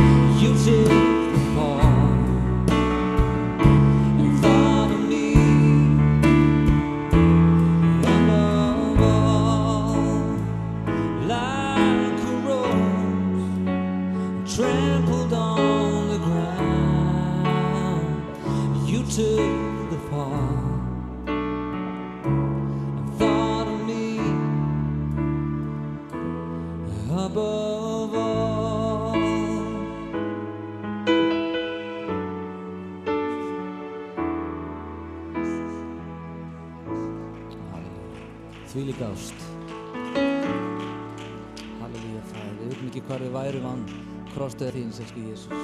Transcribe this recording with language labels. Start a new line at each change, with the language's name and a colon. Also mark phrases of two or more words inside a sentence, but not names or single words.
English: You took the fall and thought of me above all, like a rose, trampled on the ground. You took the fall and thought of me above all.
Icelandic: Þvílík ást. Halleluja, Faðir. Við vitum ekki hvar við værum án krossdauða þíns, elsku Jesús.